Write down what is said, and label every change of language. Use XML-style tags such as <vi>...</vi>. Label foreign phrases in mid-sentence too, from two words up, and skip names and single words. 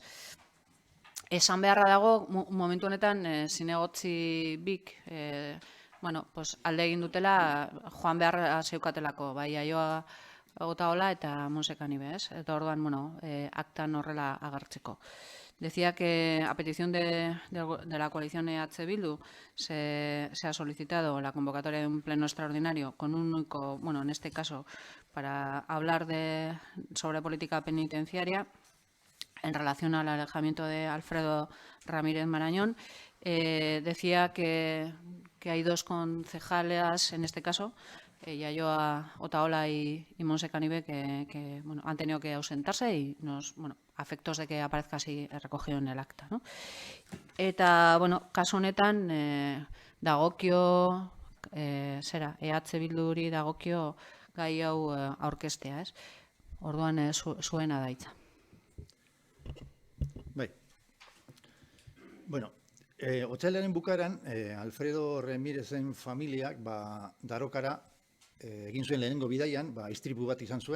<eu>Esan beharra dago, momentu honetan zinegotzi bik alde egin dutela joan beharra zeukatelako, bai Aioa Otaola eta Monse Canibe, ez? Eta orduan, aktan horrela agertzeko.</eu> <es>Decía que a petición de la coalición EH Bildu se ha solicitado la convocatoria de un pleno extraordinario con un único, en este caso, para hablar sobre política penitenciaria en relación al alejamiento de Alfredo Ramírez Marañón. Decía que hay dos concejales, en este caso, Aioa Otaola y Monse Canibe, que han tenido que ausentarse y a efectos de que aparezca así recogido en el acta, ¿no?</es> <eu>Eta, kasu honetan, dagokio, EH Bilduri dagokio gai hau aurkeztea, ez? Orduan, zuena da hitza. Bai. Otsailaren bukaeran, Alfredo Ramírezen familiak Darokara egin zuen lehenengo bidaian, istripu bat izan zuen.</eu>